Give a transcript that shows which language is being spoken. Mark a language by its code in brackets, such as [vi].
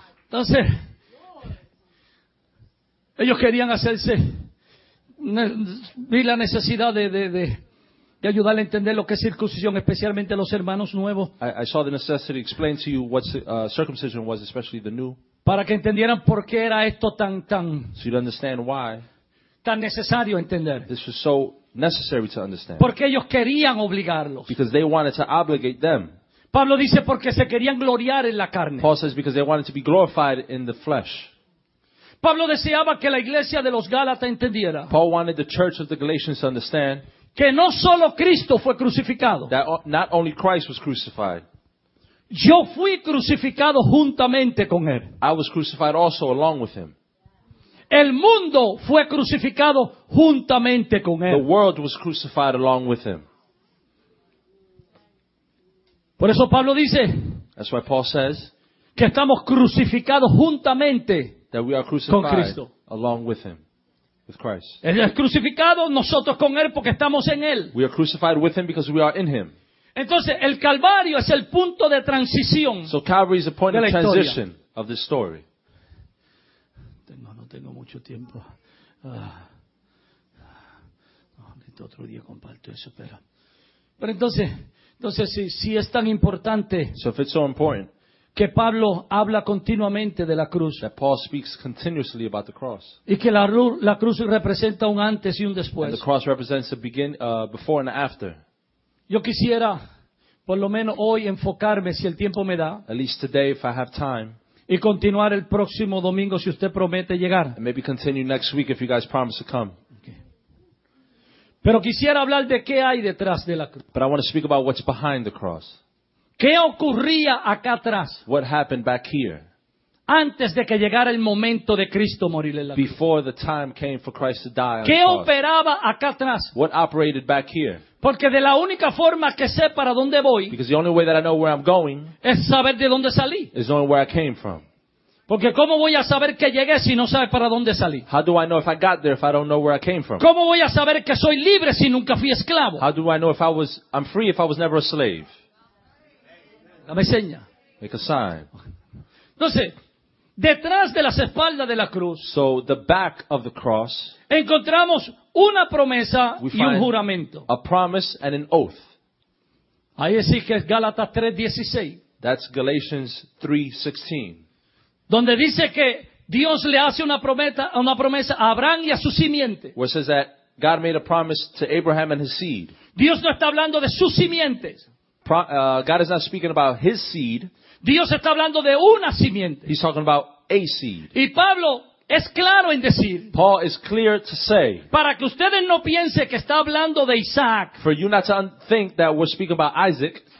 [es] Entonces, ellos querían hacerse, vi la necesidad de ayudarle a entender lo que es circuncisión, especialmente los hermanos nuevos. [en] I saw the necessity to explain to you what circumcision was, especially the new. [es] Para que entendieran por qué era esto tan [en] so you'd understand why. [es] Tan necesario entender. [en] This was so necessary to understand. [es] Porque ellos querían obligarlos. [en] Because they wanted to obligate them. [es] Pablo dice porque se querían gloriar en la carne. [en] Paul says because they wanted to be glorified in the flesh. [es] Pablo deseaba que la iglesia de los Gálatas entendiera. [en] Paul wanted the church of the Galatians to understand [es] que no solo Cristo fue crucificado. [en] That not only Christ was crucified. [es] Yo fui crucificado juntamente con él. [en] I was crucified also along with him. [es] El mundo fue crucificado juntamente con él. [en] The world was crucified along with him. [es] Por eso Pablo dice, [en] that's why Paul says, [es] que estamos crucificados juntamente [en] that we are crucified [es] con Cristo. [en] Along with him, with Christ. [es] Él es crucificado, nosotros con Él porque estamos en Él. [en] We are crucified with him because we are in him. [es] Entonces, el Calvario es el punto de transición. [en] So Calvary is a point of transition of this story. [es] No tengo mucho tiempo. Otro día comparto eso, pero entonces, si es tan importante [en] so if it's so important, [es] que Pablo habla continuamente de la cruz [en] that Paul speaks continuously about the cross, [es] y que la cruz representa un antes y un después, [en] and the cross represents a begin, before and after, [es] yo quisiera, por lo menos hoy, enfocarme, si el tiempo me da, [en] at least today if I have time, [es] y continuar el próximo domingo si usted promete llegar. [en] And maybe continue next week if you guys promise to come. [es] Pero quisiera hablar de qué hay detrás de la cruz. [en] But I want to speak about what's behind the cross. [es] ¿Qué ocurría acá atrás? [en] What happened back here? [es] Antes de que llegara el momento de Cristo morir en la cruz. [en] Before the time came for Christ to die on [es] ¿qué [en] the cross? [es] Operaba acá atrás? [en] What operated back here? [es] Porque de la única forma que sé para dónde voy, [en] because the only way that I know where I'm going, [es] es saber de dónde salí. [en] Is knowing where I came from. [es] Porque cómo voy a saber que llegué si no sabe para dónde salí. [en] How do I know if I got there if I don't know where I came from? [es] ¿Cómo voy a saber que soy libre si nunca fui esclavo? [en] How do I know if I'm free if I was never a slave? [es] Dame seña. [en] Make a sign. [es] Entonces, detrás de las espaldas de la cruz, [en] so the back of the cross, [es] encontramos una promesa y un juramento. [en] A promise and an oath. [es] Ahí es que es Gálatas 3:16. [en] That's Galatians 3:16. [es] Donde dice que Dios le hace una promesa a Abraham y a su simiente. [en] Where it says that God made a promise to Abraham and his seed. [es] Dios no está hablando de sus simientes. [en] God is not speaking about his seed. [es] Dios está hablando de una simiente. [en] He's talking about a seed. [es] Y Pablo es claro en decir. [en] Paul is clear to say. [es] Para que ustedes no piensen que está hablando de Isaac. [en] For you not to think that we're speaking about Isaac.